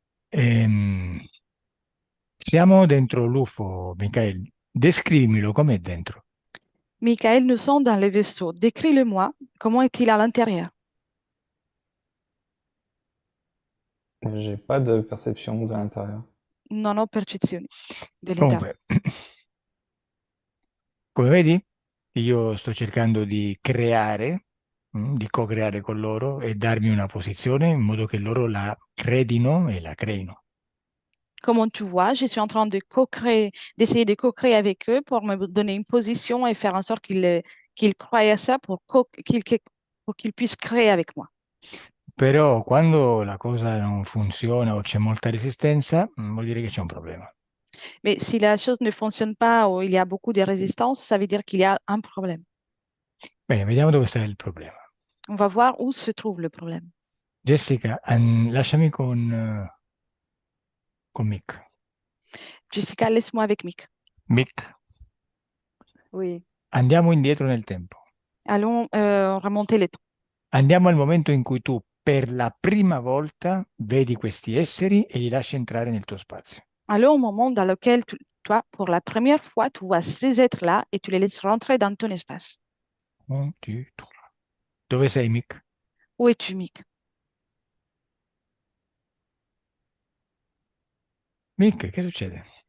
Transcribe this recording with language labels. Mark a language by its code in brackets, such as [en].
[it] Siamo dentro l'UFO, Michael. Descrivimelo com'è dentro. [fr] Michael, nous sommes dans le vaisseau. Décris-le-moi. Comment est-il à l'intérieur? J'ai pas de perception de l'intérieur. [it] Non ho percezioni dell'interno. Comunque, come vedi, io sto cercando di creare, di co-creare con loro e darmi una posizione in modo che loro la credino e la creino. [fr] Comme tu vois, je suis en train de co-créer, d'essayer de co-créer avec eux pour me donner une position et faire en sorte qu'ils croient à ça pour qu'ils puissent créer avec moi. [it] Però quando la cosa non funziona o c'è molta resistenza, vuol dire che c'è un problema. [fr] Mais si la chose ne fonctionne pas ou il y a beaucoup de résistance, ça veut dire qu'il y a un problème. [it] Bene, vediamo dove sta il problema. [fr] On va voir où se trouve le problème. [it] Jessica, lasciami con Mick. [fr] Jessica, laisse-moi avec Mick. [it] Mick, [fr] Oui. [it] andiamo indietro nel tempo. [fr] Allons remonter les temps. [it] Andiamo al momento in cui tu per la prima volta vedi questi esseri e li lasci entrare nel tuo spazio. [fr] Allons au moment dans lequel toi, pour la première fois, tu vois ces êtres-là et tu les laisses rentrer dans ton espace. [it] 1, 2, 3. Dove sei, Mick? [fr] Où es-tu, Mick? [it] Mick, che succede?